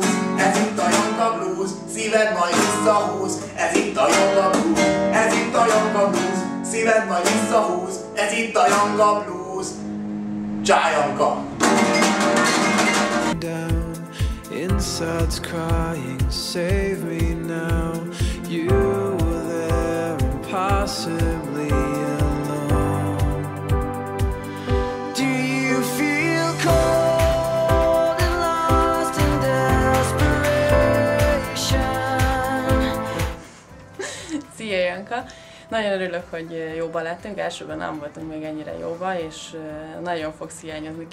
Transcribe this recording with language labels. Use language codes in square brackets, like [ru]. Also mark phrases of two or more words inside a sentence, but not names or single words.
[hu] Ez itt a [en] Janka Blues, [hu] szíved majd visszahúz. Ez itt a [en] Janka Blues, [hu] ez itt a [en] Janka Blues, [hu] szíved majd visszahúz. Ez itt a [en] Janka Blues. [hu] Csá, Janka! [en] Inside's crying, save me now. You were there, impossibly alone. Do you feel cold and lost in desperation? [hu] Szia, Janka! Nagyon örülök, hogy jóba lettünk, elsőben nem voltunk még ennyire jóba, és nagyon fogsz hiányozni.